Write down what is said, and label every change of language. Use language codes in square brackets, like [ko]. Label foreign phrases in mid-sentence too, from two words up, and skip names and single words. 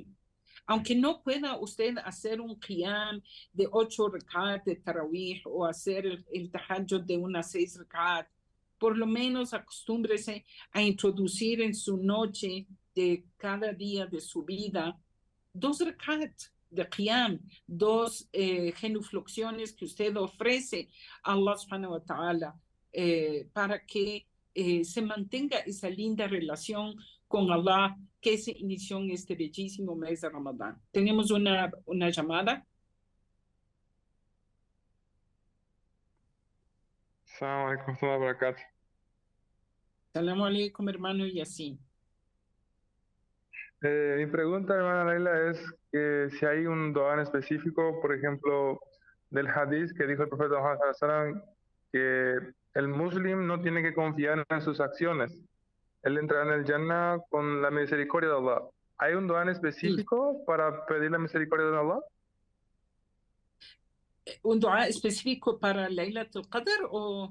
[es] Aunque no pueda usted hacer un qiyam de 8 rekat de tarawih o hacer el tahajjud de unas 6 rekat, por lo menos acostúmbrese a introducir en su noche de cada día de su vida 2 rekat de qiyam, 2 genuflexiones que usted ofrece a Allah [ar] سبحانه وتعالى [es] para que se mantenga esa linda relación con Allah que se inició en este bellísimo mes de Ramadán. Tenemos una llamada. [ar] سلام عليكم وبركاته. سلام عليكم, [es] hermano Yassin. Mi pregunta, hermana Leila, es que si hay un dua en específico, por ejemplo, del hadith que dijo el profeta Muhammad [ar] صلى الله عليه وسلم, [es] que el muslim no tiene que confiar en sus acciones. Él entrará en el Jannah con la misericordia de Allah. ¿Hay un dua en específico para pedir la misericordia de Allah? ¿Un dua específico para Laylatul Qadr o